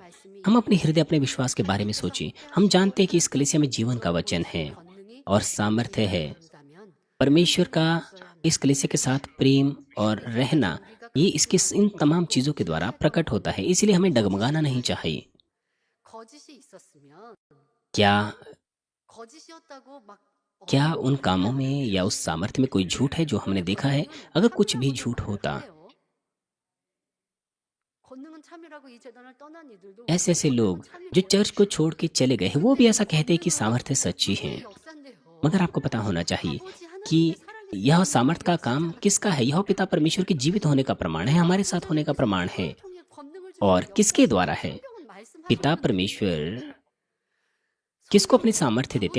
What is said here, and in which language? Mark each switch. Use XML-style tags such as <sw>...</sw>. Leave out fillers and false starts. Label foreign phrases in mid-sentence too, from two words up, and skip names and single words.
<hi>हम अपने हृदय, अपने विश्वास के बारे में सोचें। हम जानते हैं कि इस कलीसिया में जीवन का वचन है और सामर्थ्य है। परमेश्वर का इस कलीसिया के साथ प्रेम और रहना, ये इसके इन तमाम चीजों के द्वारा प्रकट होता है। इसलिए हमें डगमगाना नहीं चाहिए।</hi> <ko>거짓이 있었으면</ko> <hi>क्या</hi> <ko>거짓이었다고 막</ko> <hi>क्या उन कामों में या उस सामर्थ्य में कोई झूठ है जो हमने देखा है? अगर कुछ भी झूठ होता,</hi> <ko>권능은 참이라고 이 재단을 떠난 이들도</ko> <hi>ऐसे ऐसे लोग जो चर्च को छोड़ के चले गए हैं, वो भी ऐसा कहते हैं कि सामर्थ्य सच्ची है। मगर आपको पता होना चाहिए कि यह सामर्थ का काम किसका है? यह पिता परमेश्वर के जीवित होने का प्रमाण है, हमारे साथ होने का प्रमाण है। और किसके द्वारा है? पिता परमेश्वर किसको अपनी सामर्थ्य देते हैं?</hi>